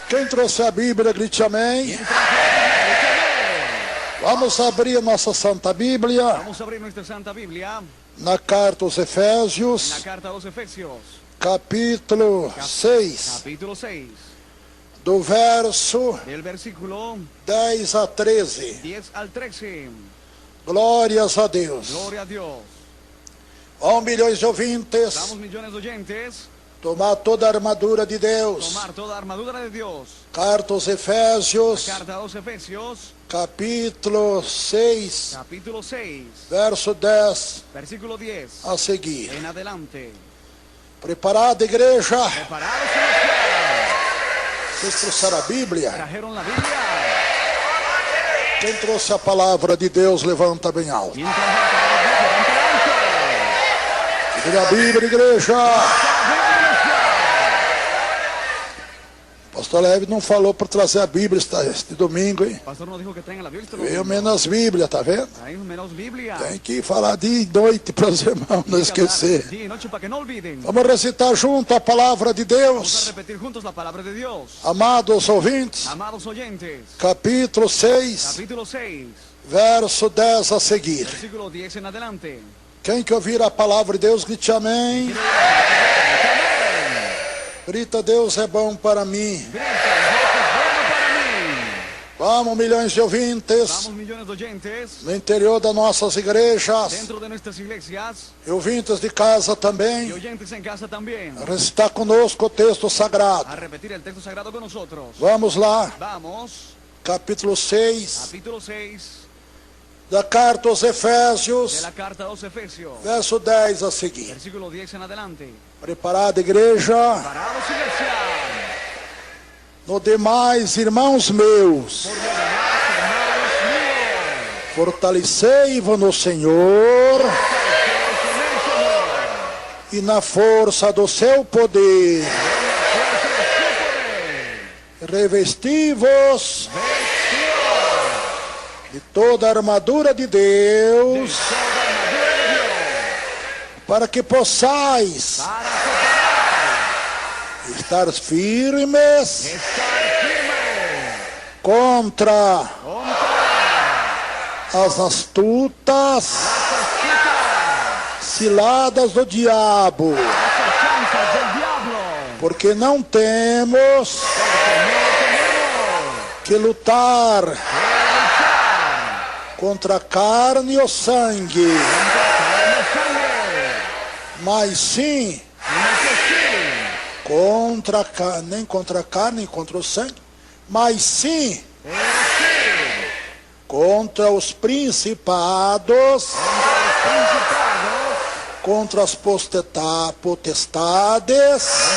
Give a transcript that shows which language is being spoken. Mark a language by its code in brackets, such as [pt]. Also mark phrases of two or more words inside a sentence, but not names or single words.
[pt] Quem trouxe a Bíblia, grite amém. Vamos abrir a nossa Santa Bíblia. [es] Vamos a abrir nuestra Santa Biblia [pt] Na carta aos [es] en la [pt] Efésios, [es] carta a los Efesios, [pt] capítulo 6, [es] capítulo 6, [pt] do verso [es] del versículo [pt] 10 a 13. [es] 10 al 13. [pt] Glórias a Deus. [es] Gloria a Dios. [pt] Milhões de ouvintes, [es] Damos millones de oyentes. [pt] tomar toda a armadura de Deus. [es] Tomar toda armadura de Dios. [pt] Carta aos Efésios, [es] Carta a los Efesios, [pt] capítulo 6, [es] capítulo 6, [pt] verso 10 [es] versículo 10. [pt] a seguir. [es] En adelante. [pt] Preparada, igreja? [es] Preparados, iglesia. [pt] Vocês trouxeram a Bíblia? [es] Trajeron la Biblia. [pt] Quem trouxe a palavra de Deus, levanta bem alto. [es] ¿Quién trajo la palabra de Dios? Levante alto. [pt] Diga a Bíblia, igreja. Pastor Leve não falou para trazer a Bíblia este domingo, hein? [es] El pastor nos dijo que traigan la Biblia. [pt] Veio menos Bíblia, tá vendo? [es] Traemos menos Biblia. [pt] Tem que falar dia e noite para os irmãos não esquecer. [es] Día y noche para que no olviden. [pt] Vamos recitar junto a palavra de [es] Vamos a [pt] Deus. [es] repetir juntos la palabra de Dios. [pt] Amados ouvintes, [es] Amados oyentes, [pt] capítulo 6, [es] capítulo 6, [pt] verso 10 a seguir. [es] versículo 10 en adelante. [pt] Quem que ouvir a palavra de Deus, grite amém. Grita, Deus é bom para mim. [es] Grita, Dios es bueno para mí. [pt] Vamos, milhões de ouvintes [es] Vamos millones de oyentes [pt] no interior das nossas igrejas [es] dentro de nuestras iglesias [pt] e ouvintes de casa [es] y [pt] também. [es] oyentes en casa también. [pt] Recitar conosco o texto [es] A [pt] sagrado. [es] repetir el texto sagrado con nosotros. [pt] Vamos lá, [es] Vamos, [pt] capítulo 6 [es] capítulo 6 [pt] da carta aos [es] de [pt] Efésios, [es] la carta a los Efesios, [pt] verso 10 a seguir. [es] versículo 10 en adelante. [pt] Preparada, igreja? [es] Parados, iglesia. [pt] No demais, irmãos meus, [es] Por lo demás, hermanos míos, [pt] fortalecei-vos no Senhor [es] fortaleceos en el Señor, [pt] e na força do seu poder. [es] en la fuerza de su poder. [pt] Revesti-vos [es] Vestidos [pt] de toda a armadura de [es] de [pt] Deus, [es] toda armadura de Dios, [pt] para que possais [es] para [pt] estar firmes [es] estar firmes [pt] contra [es] contra [pt] as astutas ciladas do diabo, [es] las acechanzas del diablo. [pt] porque não temos que lutar contra a carne ou sangue, mas sim nem contra a carne, nem contra o sangue, mas sim contra os principados, contra as potestades,